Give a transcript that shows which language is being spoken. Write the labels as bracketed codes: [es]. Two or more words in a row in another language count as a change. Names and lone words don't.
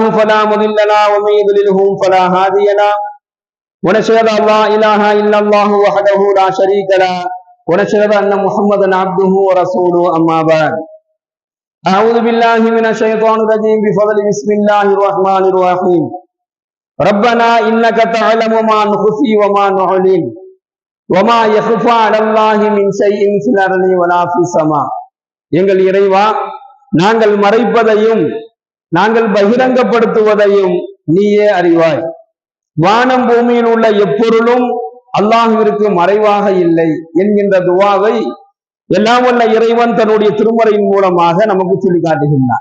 [ar] فلا مضل له ومن يضلله فلا هادي له ونشهد أن لا إله إلا الله وحده لا شريك له ونشهد أن محمدا عبده ورسوله أما بعد أعوذ بالله من الشيطان الرجيم بفضل بسم الله الرحمن الرحيم ربنا إنك تعلم ما نخفي وما نعلن وما يخفى على الله من شيء في الأرض ولا في السماء. [ta] எங்கள் இறைவா, நாங்கள் மறைப்பதையும் நாங்கள் பகிரங்கப்படுத்துவதையும் நீயே அறிவாய். வானம் பூமியில் உள்ள எப்பொருளும் அல்லாஹ்விற்கு மறைவாக இல்லை என்கின்ற துவாவை எல்லாம் வல்ல இறைவன் தன்னுடைய திருமறையின் மூலமாக நமக்கு சொல்லி காட்டுகின்றார்.